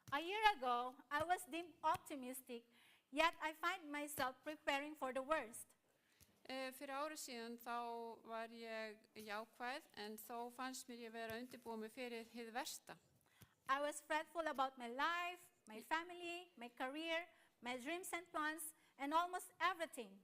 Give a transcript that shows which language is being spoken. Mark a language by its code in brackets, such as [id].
[en] A year ago, I was deemed optimistic, yet I find myself preparing for the worst. [is] Fyrir árið síðan þá var ég jákvæð en þó fannst mér ég vera að undirbúa mig fyrir hið versta. [en] I was fretful about my life, my family, my career, my dreams and plans, and almost everything.